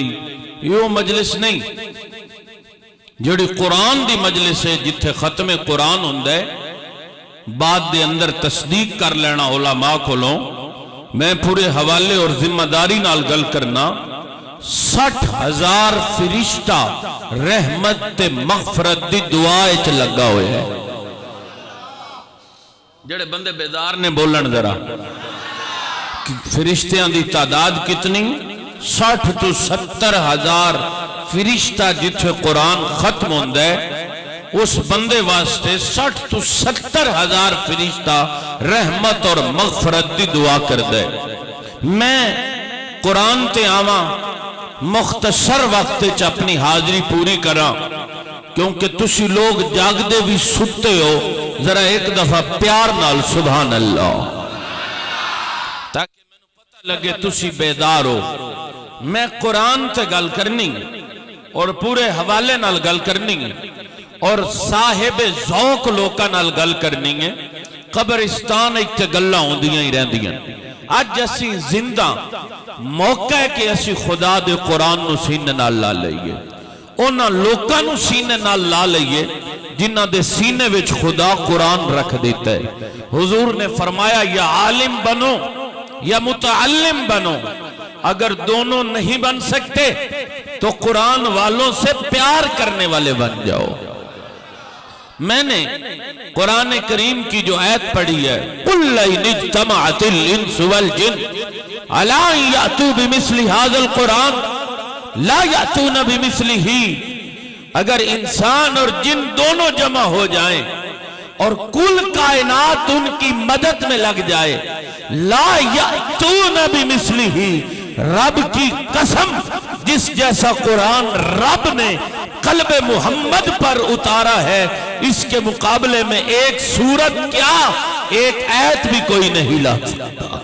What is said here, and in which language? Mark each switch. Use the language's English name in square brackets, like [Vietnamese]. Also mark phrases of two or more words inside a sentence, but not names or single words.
[Punjabi] یہ مجلس نہیں، جڑی قرآن دی مجلس ہے جتھے ختم قرآن ہوندے بعد دے اندر تصدیق کر لینا علماء کو لوں. میں پورے حوالے اور ذمہ داری نال گل کرنا. 60,000 فرشتہ رحمت تے مغفرت دی دعا اچ لگا ہوئے ہیں. جڑے بندے بیدار نے بولن ذرا، فرشتیاں دی تعداد کتنی؟ 60 تو 70,000 فرشتہ جتھے قرآن ختم ہوندہ ہے اس بندے واسطے 60 تو 70,000 فرشتہ رحمت اور مغفرت دی دعا کر دے. میں قرآن تے آواں مختصر وقت چ اپنی حاضری پوری کراں، کیونکہ تسی لوگ جاگ دے بھی ستے ہو. ذرا ایک دفعہ پیار نال [Arabic] سبحان اللہ، [Punjabi] تاکہ میں پتہ لگے تسی بیدار ہو. میں قرآن تے گل کرنی اور پورے حوالے نال گل کرنی ہے، اور صاحب ذوق لوکاں نال گل کرنی ہے. قبرستان ایک گلاں ہوندیاں ہی رہندیاں. اج اسی زندہ موقع ہے کہ اسی خدا دے قرآن نو سینے نال لا لئیے، اونا لوکاں نو سینے نال لا لئیے جنہ دے سینے وچ خدا قرآن رکھ دیتا ہے. [Urdu] حضور نے فرمایا یا عالم بنو یا متعلم بنو، اگر دونوں نہیں بن سکتے تو قرآن والوں سے پیار کرنے والے بن جاؤ. میں نے قرآن کریم کی جو آیت پڑھی ہے [Arabic] قُلْ لَئِنِ اجْتَمَعَتِ الْإِنسُ وَالْجِنُّ عَلَىٰ أَن يَأْتُوا بِمِثْلِ هَذَا الْقُرْآنِ لَا يَأْتُونَ بِمِثْلِهِ، [Urdu] اگر انسان اور جن دونوں جمع ہو جائیں اور کل کائنات ان کی مدد میں لگ جائے، [Arabic] لا یأتون بمثلہ، [Urdu] رب کی قسم جس جیسا قرآن رب نے قلب محمد پر اتارا ہے اس کے مقابلے میں ایک سورت کیا ایک آیت بھی کوئی نہیں لا سکتا.